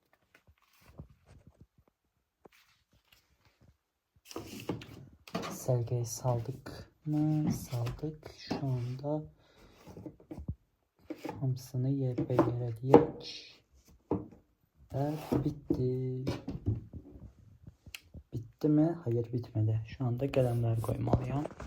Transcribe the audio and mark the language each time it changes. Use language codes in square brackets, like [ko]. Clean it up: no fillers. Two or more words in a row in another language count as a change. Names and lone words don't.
[az] Sərgiyə saldık mı? Saldık. Şu anda hamısını yerə eləyək. [tr] Və bitti. Bitti mi? Hayır, bitmedi. [az] Şu anda qələmləri qoymalıyam.